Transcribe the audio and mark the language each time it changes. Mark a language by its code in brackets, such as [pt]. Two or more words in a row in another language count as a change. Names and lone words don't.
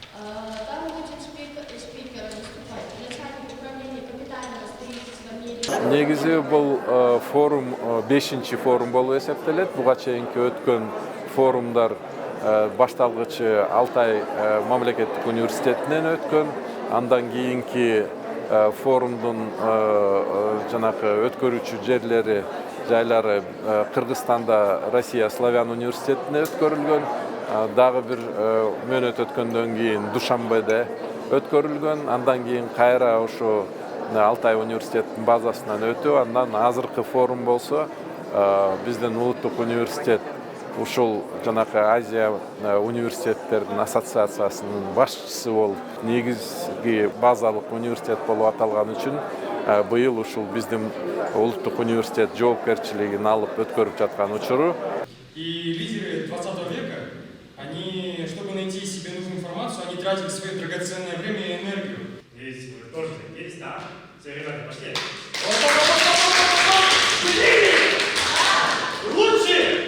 [ru] Там будет спикер выступать, начальник управления капитального строительства МИРИ. [kk] Негизи бұл форум 5-ші форум болу есептелет. Бұға чейінки өткен форумдар башталғычы Алтай мамлекеттік университетінен өткен. [ky] Андан кейінки форумдың жанақы өткөрүүчү жерлері жайлары Кыргызстанда Россия Славян университетіне өткөрүлгөн. Дағы бір мөнөт өткөндөн кейін Душанбеде өткөрүлгөн. Андан кейін кайра ошо Алтай университеттин базасынан өтүү. Андан азыркы форум болсо биздин улуттук университет ушул жанакы Азия университеттердин ассоциациясынын башчысы болуп, негизги базалык университет болуп аталган үчүн быйыл ушул биздин улуттук университет жоопкерчилигин алып өткөрүп жаткан учуру. [ru] И лидеры 20 века, они, чтобы найти себе нужную информацию, они тратили свое драгоценное время и энергию. Здесь вы тоже есть, да? Все, ребята, пошли. Лучше!